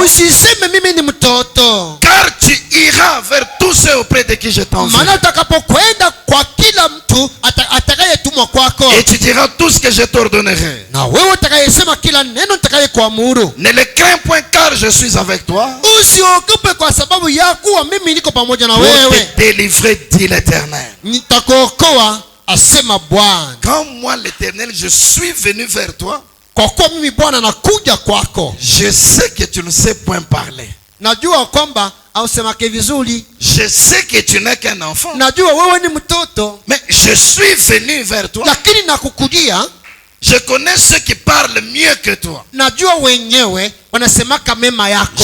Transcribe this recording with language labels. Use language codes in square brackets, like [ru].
[sw] usiseme mimi ni mtoto, [fr] car tu iras vers tous ceux auprès de qui je t'envoie. [sw] maana utakapokwenda kwa kila mtu atakayetumwa kwako, [fr] et tu diras tout ce que je t'ordonnerai, [sw] na wewe utakayesema kila neno nitakayekuamuru. [fr] ne le crains point, car je suis avec toi, [sw] usiogope kwa sababu ya kuwa mimi niko pamoja na [fr] pour [sw] wewe, [fr] te délivrer, dit l'Éternel. [sw] nitakuokoa, asema Bwana. [fr] Quand moi l'Éternel je suis venu vers toi, [sw] kwa kuwa mimi Bwana nakuja kwako, [fr] je sais que tu ne sais point parler, [sw] najua kwamba ausemake vizuri, [fr] je sais que tu n'es qu'un enfant, [sw] najua wewe ni mtoto, [fr] mais je suis venu vers toi. [sw] lakini nakukujia. [fr] Je connais ceux qui parlent mieux que toi, [sw] najua wenyewe wanasemaka mema yako,